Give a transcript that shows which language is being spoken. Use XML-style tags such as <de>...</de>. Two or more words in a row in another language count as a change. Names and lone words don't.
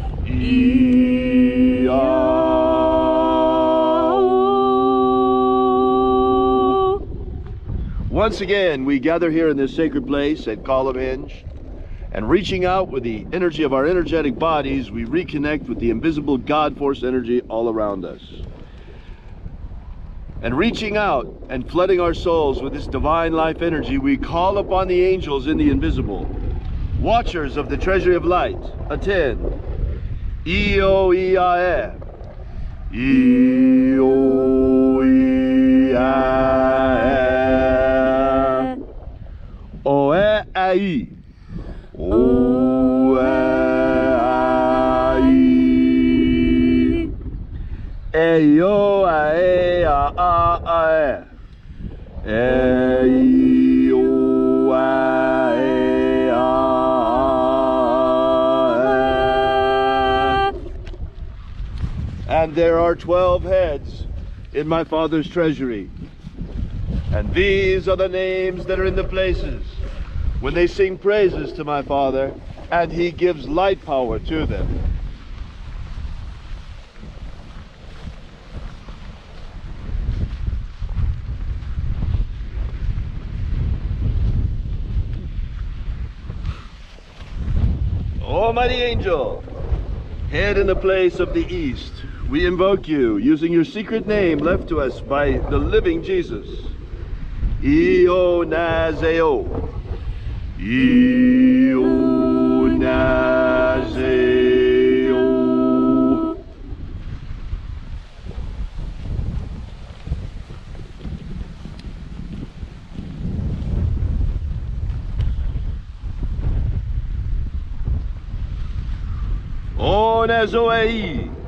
<en>Once again, we gather here in this sacred place at Column Hinge, and reaching out with the energy of our energetic bodies, we reconnect with the invisible God Force energy all around us. And reaching out and flooding our souls with this divine life energy, we call upon the angels in the invisible, watchers of the Treasury of Light. Attend. E-O-E-I-M. E-O-E-I-M. ai. O ai. E o a e a e. E o a e a e. And there are 12 heads in my Father's treasury. And these are the names that are in the places when they sing praises to my Father, and he gives light power to them. Almighty angel, head in the place of the east, we invoke you using your secret name left to us by the living Jesus. Io Nazeo. Io Nazeo. O Nazoei.</en>